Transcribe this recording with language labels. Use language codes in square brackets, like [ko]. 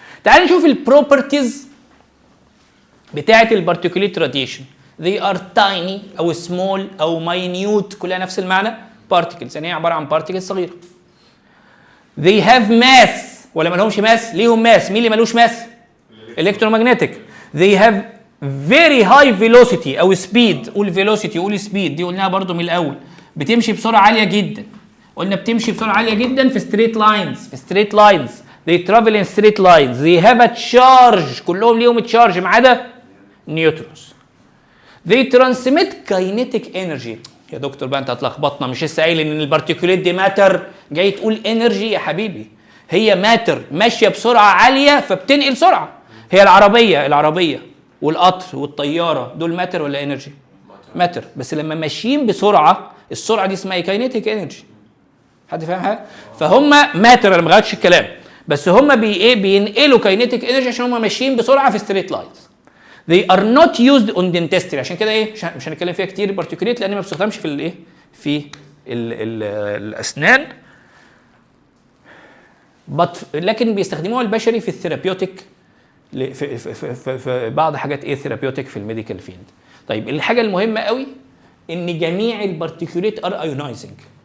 [ar] تعال نشوف البروبرتيز بتاعه البارتيكوليت راديشن. [en] they are tiny [ar] او small او minute، كلها نفس المعنى، particles، يعني هي عباره عن particles صغيره. [en] they have mass [ar] ولا ما لهمش ماس؟ ليهم ماس. مين اللي ملوش ماس؟ electromagnetic. [en] they have very high velocity او speed. [ar] قول velocity قول speed، دي قلناها برضو من الاول. بتمشي بسرعه عاليه جدا، قلنا بتمشي بسرعه عاليه جدا في straight lines. في straight lines [en] they travel in straight lines. they have a charge، [ar] كلهم ليهم تشارج ما عدا [en] Neutrons. they transmit kinetic energy. [ar] يا دكتور بقى انت هتلخبطنا، مش لسه قايل ان البارتيكولات دي ماتر، جاي تقول انرجي؟ يا حبيبي هي ماتر ماشيه بسرعه عاليه فبتنقل سرعه. هي العربيه والقطر والطياره دول ماتر ولا انرجي؟ ماتر، بس لما ماشيين بسرعه السرعه دي اسمها كاينيتيك انرجي. حد فاهم حاجه؟ فهم ماتر، انا ما غيرتش الكلام، بس هم بينقلوا كاينيتيك انرجي عشان هم ماشيين بسرعه في ستريت لاينز. [en] they are not used on dentistry. [ar] عشان كده مش هنتكلم فيها كتير البارتيكوليت، لان ما بتستخدمش في في الاسنان، لكن بيستخدموها البشري في الثيرابيوتيك، في بعض حاجات ثيرابيوتيك في الميديكال فيلد. طيب الحاجه المهمه قوي ان جميع البارتيكوليت [en] Are ionizing.